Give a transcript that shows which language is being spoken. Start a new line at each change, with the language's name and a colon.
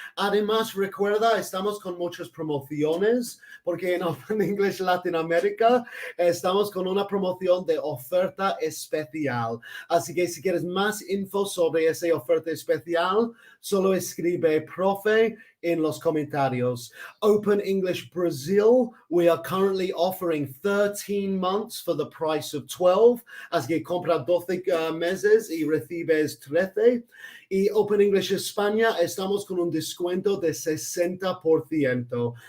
Spanish: Además, recuerda, estamos con muchas promociones porque en Open English Latinoamérica estamos con una promoción de oferta especial. Así que si quieres más info sobre esa oferta especial, solo escribe profe in los comentarios.
English: Open English Brazil, we are currently offering 13 months for the price of 12.
Spanish: Así que compra 12 meses y recibes 13. Y Open English España, estamos con un descuento de 60%.